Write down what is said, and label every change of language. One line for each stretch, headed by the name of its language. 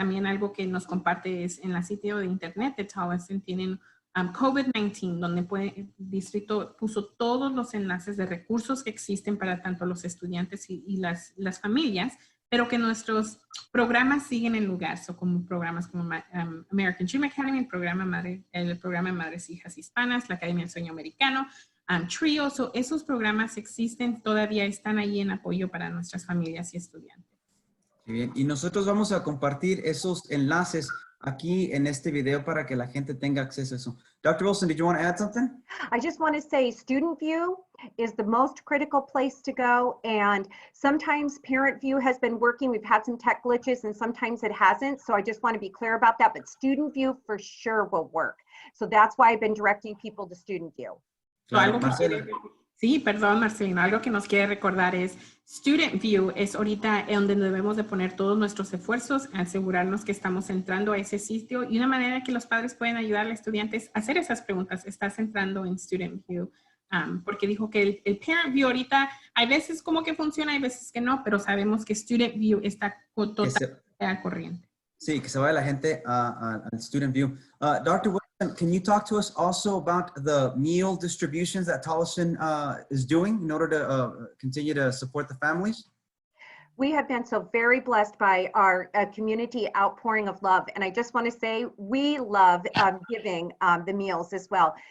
Spanish: También algo que nos comparte es en el sitio de internet de Tolleson tienen COVID-19, donde el distrito puso todos los enlaces de recursos que existen para tanto los estudiantes y las familias, pero que nuestros programas siguen en lugar, como programas como American Dream Academy, el programa Madres e Hijas Hispanas, la Academia del Sueño Americano, TRIO, esos programas existen, todavía están ahí en apoyo para nuestras familias y estudiantes. Bien, y nosotros vamos a compartir esos enlaces aquí en este video para que la gente tenga acceso a eso.
English: Dr. Wilson, did you want to add something? I just want to say Student View is the most critical place to go, and sometimes Parent View has been working. We've had some tech glitches and sometimes it hasn't, so I just want to be clear about that, but Student View for sure will work. So that's why I've been directing people to Student View.
Spanish: Claro, Marcela. Sí, perdón, Marcelino. Algo que nos quiere recordar es Student View es ahorita donde debemos de poner todos nuestros esfuerzos, asegurarnos que estamos entrando a ese sitio y una manera que los padres pueden ayudar a los estudiantes a hacer esas preguntas. ¿Estás entrando en Student View? Porque dijo que el Parent View ahorita hay veces como que funciona, hay veces que no, pero sabemos que Student View está totalmente al corriente. Sí, que se vaya la gente al Student View.
English: Dr. Wilson, can you talk to us also about the meal distributions that Tolleson is doing in order to continue to support the families? We have been so very blessed by our community outpouring of love. And I just want to say, we love giving the meals as well.